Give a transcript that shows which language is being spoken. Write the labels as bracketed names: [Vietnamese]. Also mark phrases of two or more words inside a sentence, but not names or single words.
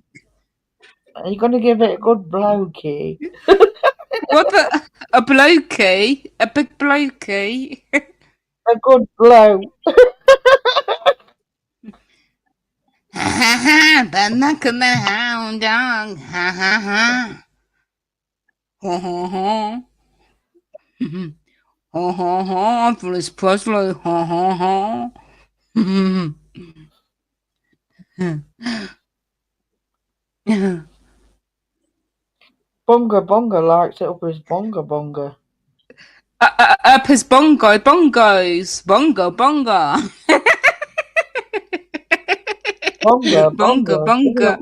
[English] Are you going to give it a good blokey? What a blokey? A big blokey? A good blow. The knock of the hound dog. Ha ha ha. Ho ho ho. Ho ho ho. Elvis Presley. Ho ho ho. Bunga Bunga likes it up his Bunga Bunga. Up his bongos. Bonga. Bunga Bunga.